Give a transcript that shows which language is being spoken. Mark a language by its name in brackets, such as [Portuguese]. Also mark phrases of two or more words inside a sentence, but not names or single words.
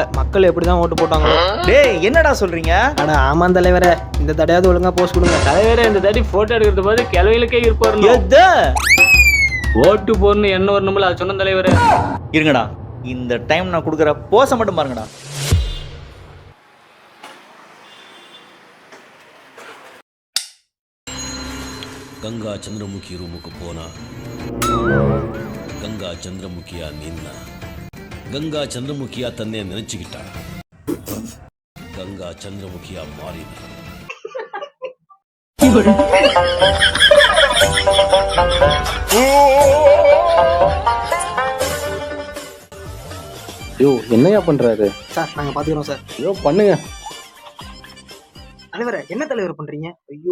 [Tamil] மக்கள் எப்படி தான் ஓட்டு போட்டாங்களோ. டேய் என்னடா சொல்றீங்க? ஆனா ஆமாம் தலைவரே, இந்த தடையாவது ஒழுங்கா போஸ்ட் கொடுங்க. தலைவரே இந்த தாட்டி போட்டோ எடுக்கிறது போது கிளவிலுக்கே இருப்பாரு. எது? ஓட்டு போடணும் என்ன வரணும்ல அது சொன்ன தலைவரே. இருங்கடா, இந்த டைம் நான் கொடுக்குற போஸை மட்டும் பாருங்கடா. [Kannada] ಗಂಗಾ ಚಂದ್ರಮುಖಿ ರೂಮಕ್ಕೆ ಪೋನ ಗಂಗಾ ಚಂದ್ರಮುಖಿಯ ನಿನ್ನ ಗಂಗಾ ಚಂದ್ರಮುಖಿಯ ತನ್ನೆ ನೆನಚಿಗಿಟ್ಟ ಗಂಗಾ ಚಂದ್ರಮುಖಿಯ ಮಾರಿದ [Tamil] ஐயோ என்னையா பண்றாரு சார் நாங்க பாத்துக்கிறோம் சார். ஐயோ பண்ணுங்க தலைவரே, என்ன தலைவர் பண்றீங்க? ஐயோ